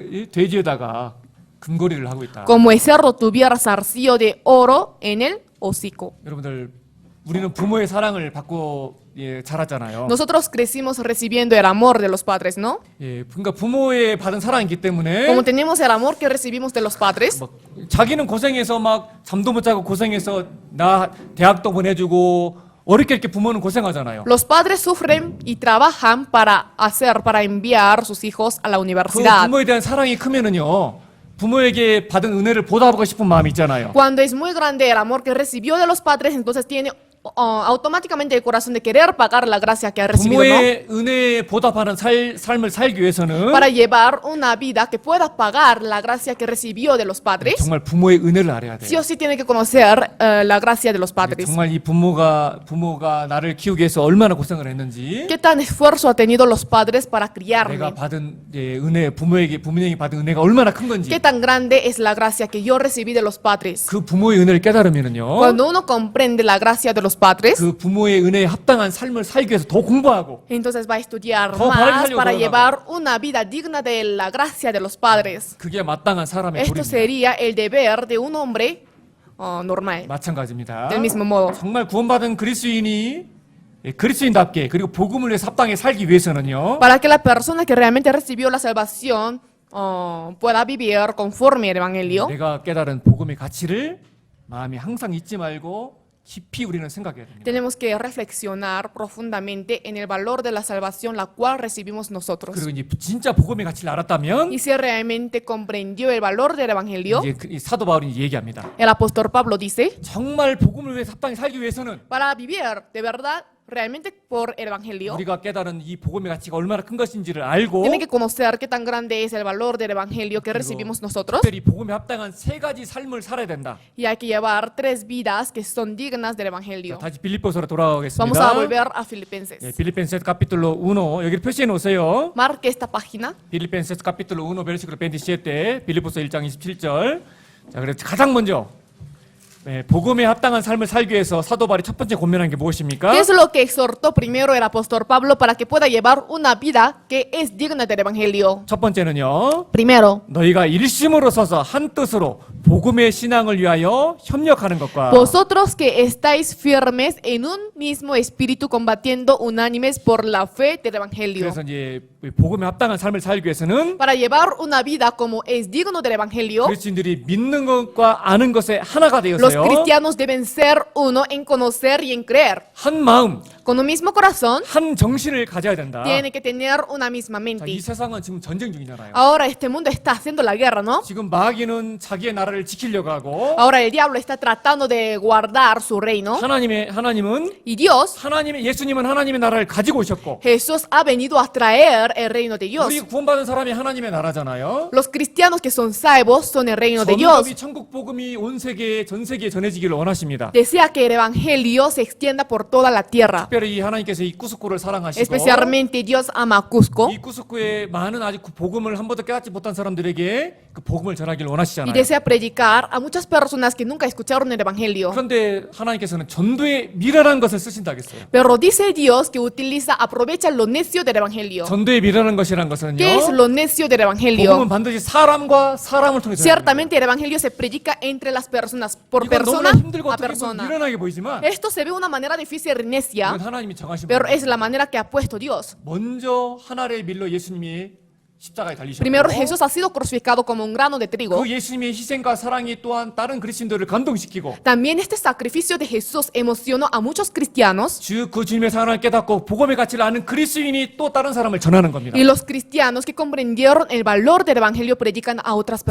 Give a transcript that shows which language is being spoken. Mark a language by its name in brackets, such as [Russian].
[Korean] 돼지에다가 금고리를 하고 있다. [Spanish] como el cerdo tuviera zarcillo de oro en el hocico. [Korean] 여러분들 우리는 부모의 사랑을 받고 자랐잖아요. [Spanish] Nosotros crecimos recibiendo el amor de los padres, ¿no? [Korean] 예, 그러니까 부모의 받은 사랑이기 때문에 [Spanish] Como tenemos el amor que recibimos de los padres, [Korean] 막 자기는 고생해서 막 잠도 못 자고 고생해서 나 대학도 보내주고 어렵게 이렇게 부모는 고생하잖아요. [Spanish] los padres sufren y trabajan para enviar sus hijos a la [Korean] 그 [Spanish] universidad. [Korean] 부모에 대한 사랑이 크면은요 부모에게 받은 은혜를 보답하고 싶은 마음이 있잖아요. [Spanish] Cuando es muy grande el amor que recibió de los padres, entonces tiene automáticamente el corazón de querer pagar la gracia que ha recibido, ¿no? [Korean] 부모의 은혜에 보답하는 삶을 살기 위해서는 [Spanish] Para llevar una vida que pueda pagar la gracia que recibió de los padres, [Korean] 정말 부모의 은혜를 알아야 [Spanish] sí [Korean] 돼요. [Spanish] o sí tiene que conocer la gracia de los padres. [Korean] 정말 이 부모가 나를 키우기 위해서 얼마나 고생을 했는지 [Spanish] ¿Qué tan esfuerzo ha tenido los padres para criarme? [Korean] 내가 받은 은혜 부모에게 받은 은혜가 얼마나 큰 건지 [Spanish] ¿Qué tan grande es la gracia que yo recibí de los padres? [Korean] 그 부모의 은혜를 깨달으면은요 [Spanish] Cuando uno comprende la gracia de los padres, [Korean] 그 부모의 은혜에 합당한 삶을 살기 위해서 더 공부하고 [Spanish] entonces va a estudiar [Korean] 더 [Spanish] más [Korean] 바르게 살려고 [Spanish] para [Korean] 돌아가고. [Spanish] llevar una vida digna de la gracia de los padres. [Korean] 그게 마땅한 사람의 [Spanish] Esto [Korean] 도리입니다. [Spanish] sería el deber de un hombre normal. [Korean] 마찬가지입니다. [Spanish] Del mismo modo. [Korean] 정말 구원받은 그리스도인이 그리스도인답게 그리고 복음을 위해서 합당히 살기 위해서는요 [Spanish] Para que la persona que realmente recibió la salvación pueda vivir conforme al Evangelio, [Korean] 내가 깨달은 복음의 가치를 마음에 항상 잊지 말고 깊이 우리는 생각해야 됩니다. [Spanish] tenemos que reflexionar profundamente en el valor de la salvación la cual recibimos nosotros. [Korean] 그리고 이제 진짜 복음의 가치를 알았다면 [Spanish] Y si realmente comprendió el valor del Evangelio, [Korean] 이제 이 사도 바울이 얘기합니다. [Spanish] el apóstol Pablo dice: [Korean] 정말 복음을 위해서 합당히 살기 위해서는 [Spanish] para vivir de verdad, realmente por el Evangelio, [Korean] 우리가 깨달은 이 복음의 가치가 얼마나 큰 것인지를 알고 [Spanish] tiene que conocer qué tan grande es el valor del Evangelio que recibimos nosotros, [Korean] 특별히 복음에 합당한 세 가지 삶을 살아야 된다. [Spanish] y hay que llevar 3 vidas que son dignas del [Korean] 자, [Spanish] Evangelio. [Korean] 다시 빌립보서로 [Spanish] Vamos a [Korean] 돌아가겠습니다. [Spanish] volver a Filipenses. [Korean] 빌리펜ses [Spanish] capítulo 1 [Korean] 여기 표시해 놓으세요. [Spanish] Marque esta página. [Korean] 빌리펜ses [Spanish] capítulo 1 versículo 27 [Korean] 빌립보서 1장 27절. 자, 그래서 가장 먼저 복음에 합당한 삶을 살기 위해서 사도 바울이 첫 번째 권면한 게 무엇입니까? [Spanish] ¿Qué es lo que exhortó primero el apóstol Pablo para que pueda llevar una vida que es digna del Evangelio? [Korean] 첫 번째는요. [Spanish] Primero, [Korean] 너희가 일심으로 서서 한 뜻으로 복음의 신앙을 위하여 협력하는 것과 [Spanish] vosotros que estáis firmes en un mismo espíritu combatiendo unánimes por la fe del Evangelio. [Korean] 그래서 이제 복음에 합당한 삶을 살기 위해서는 [Spanish] Para llevar una vida como es digno del Evangelio, [Korean] 그리스도인들이 믿는 것과 아는 것에 하나가 [Spanish] los [Korean] 되어서요. [Spanish] cristianos deben ser uno en conocer y en creer. [Korean] 한 마음, [Spanish] Con un mismo corazón, [Korean] 한 정신을 가져야 된다. [Spanish] tiene que tener una misma [Korean] 자, 이 [Spanish] mente. [Korean] 세상은 지금 전쟁 중이잖아요. [Spanish] Ahora este mundo está haciendo la guerra, ¿no? [Korean] 지금 마귀는 자기의 나라를 나라를 지키려고 하고 [Spanish] Ahora el diablo está tratando de guardar su reino. [Korean] 하나님은 [Spanish] Y Dios, [Korean] 예수님은 하나님의 나라를 가지고 오셨고 [Spanish] Jesús ha venido a traer el reino de Dios. [Korean] 우리 구원받은 사람이 하나님의 나라잖아요. [Spanish] Los cristianos que son salvos son el reino de Dios. [Korean] 전복이 천국 복음이 온 세계에 전 세계에 전해지기를 원하십니다. [Spanish] Desea que el evangelio se extienda por toda la tierra. [Korean] 특별히 하나님께서 이 쿠스코를 사랑하시고 [Spanish] Especialmente Dios ama a Cusco. [Korean] 이 쿠스코에 많은 아직 그 복음을 한 번도 깨닫지 못한 사람들에게 그 복음을 전하기를 [Spanish] Y [Korean] 원하시잖아요. [Spanish] desea predicar a muchas personas que nunca escucharon el evangelio. [Korean] 그런데 하나님께서는 전도에 미련한 것을 쓰신다 했어요. [Spanish] Pero dice Dios que aprovecha lo necio del evangelio. [Korean] 전도에 미련한 것이란 것은요. [Spanish] ¿Qué es lo necio del evangelio? [Korean] 복음은 반드시 사람과 사람을 통해서 [Spanish] Ciertamente el evangelio se predica entre las personas, por [Korean] 이건 [Spanish] persona [Korean] 너무나 힘들고 [Spanish] a [Korean] 어떻게 보면 [Spanish] persona. [Korean] 미련하게 보이지만 [Spanish] Esto se ve de una manera difícil y necia, [Korean] 이건 하나님이 정하신 [Spanish] pero [Korean] 거예요. [Spanish] es la manera que ha puesto Dios. [Korean] 먼저 하나의 밀로 예수님이 십자가에 달리셨고 [Spanish] Primero Jesús ha sido crucificado como un grano de trigo. [Korean] 그 예수님의 희생과 사랑이 또한 다른 그리스도인들을 감동시키고 [Spanish] También este sacrificio de Jesús emocionó a muchos cristianos [Korean] 그 주님의 사랑을 깨닫고 복음의 가치를 아는 그리스도인이 또 다른 사람을 전하는 겁니다. [Spanish] y los cristianos que comprendieron el valor del evangelio predican a otras